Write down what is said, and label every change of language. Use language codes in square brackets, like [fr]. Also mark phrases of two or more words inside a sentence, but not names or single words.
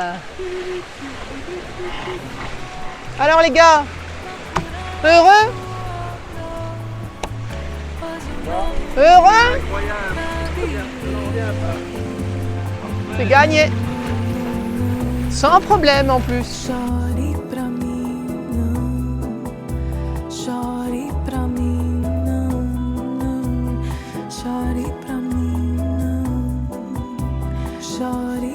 [fr] Alors les gars, heureux? Heureux? C'est gagné. Sans problème en plus. [pt] Chore pra mim, não. Chore pra mim, não, não. Chore pra mim, não. Chore